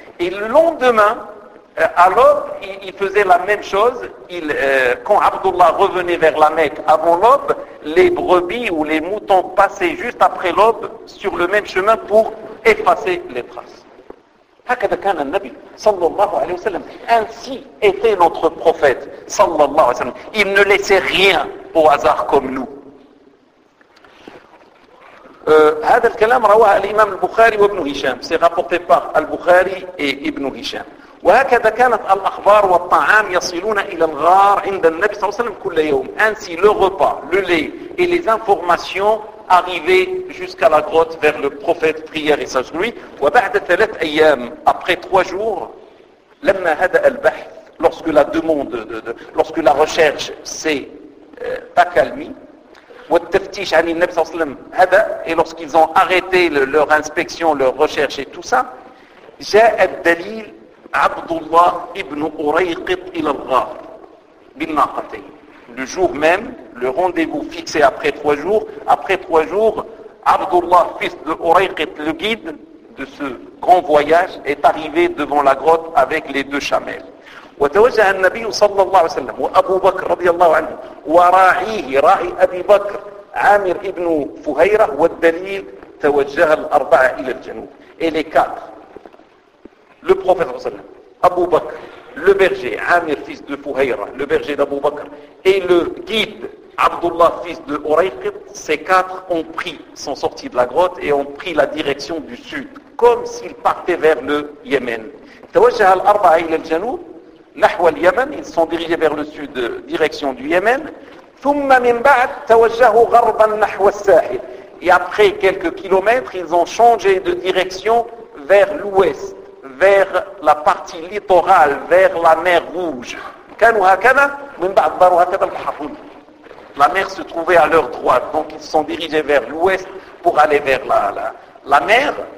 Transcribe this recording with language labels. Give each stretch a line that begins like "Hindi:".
French: Et le lendemain, à l'aube, il faisait la même chose. Quand Abdullah revenait vers la Mecque avant l'aube, les brebis ou les moutons passaient juste après l'aube sur le même chemin pour effacer les traces.
Arabic: هكذا كان النبي صلى الله عليه وسلم.
French: Ainsi était notre prophète صلى الله عليه وسلم. Il ne laissait rien au hasard comme nous.
Arabic: هذا الكلام رواه الإمام البخاري وابن هشام.
French: C'est rapporté par البخاري et ابن هشام.
Arabic: وهكذا كانت الأخبار والطعام يصلون إلى الغار عند النبي صلى الله عليه وسلم كل يوم.
French: Ainsi le repas, le lait et les informations arrivaient jusqu'à la grotte vers le prophète prière et sage lui.
Arabic: وبعد ثلاث أيام,
French: après trois jours,
Arabic: لما هدأ البحث,
French: lorsque la recherche s'est accalmée,
Arabic: والتفتيش عن النبي صلى الله عليه وسلم هدأ,
French: et lorsqu'ils ont arrêté leur inspection, leur recherche et tout ça,
Arabic: جاء الدليل عبد الله ابن أريقط إلى الغار بالناقتين.
French: Le jour même, le rendez-vous fixé après trois jours, Abdullah, fils de Ureyqit, le guide de ce grand voyage, est arrivé devant la grotte avec les deux chamelles.
Arabic: وتوجه النبي صلى الله عليه وسلم وأبو بكر رضي الله عنه وراعيه راعي أبي بكر عامر ابن فهيرة والدليل توجه الأربعة إلى الجنوب.
French: Et les quatre, le prophète صلى الله عليه وسلم, أبو بكر, le berger, Amir, fils de Fuhayra, le berger d'Abu Bakr, et le guide, Abdullah, fils de Ureyqit, ces quatre sont sortis de la grotte et ont pris la direction du sud, comme s'ils partaient vers le Yémen.
Arabic: توجه الأربعة إلى الجنوب, نحو اليمن,
French: ils sont dirigés vers le sud, direction du Yémen.
Arabic: ثم من بعد توجهوا غربا نحو الساحل.
French: Et après quelques kilomètres, ils ont changé de direction vers l'ouest, vers la partie littorale, vers la mer rouge. La mer se trouvait à leur droite, donc ils se sont dirigés vers l'ouest pour aller vers la mer.